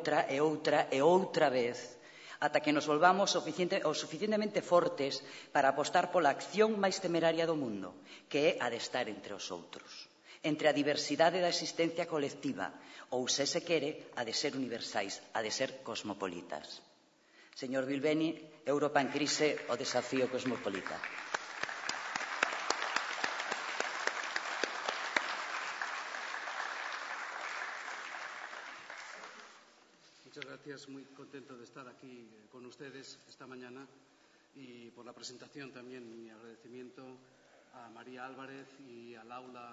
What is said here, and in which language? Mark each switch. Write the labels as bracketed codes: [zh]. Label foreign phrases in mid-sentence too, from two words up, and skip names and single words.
[gl] outra vez, ata que nos volvamos o suficientemente fortes para apostar pola acción máis temeraria do mundo, que é a de estar entre os outros, entre a diversidade da existencia colectiva, ou, se se quere, a de ser universais, a de ser cosmopolitas. Señor Bilbeni, Europa en crise, o desafío cosmopolita. [es] Muchas gracias, muy contento de estar aquí con ustedes esta mañana y por la presentación también mi agradecimiento a María Álvarez y al aula.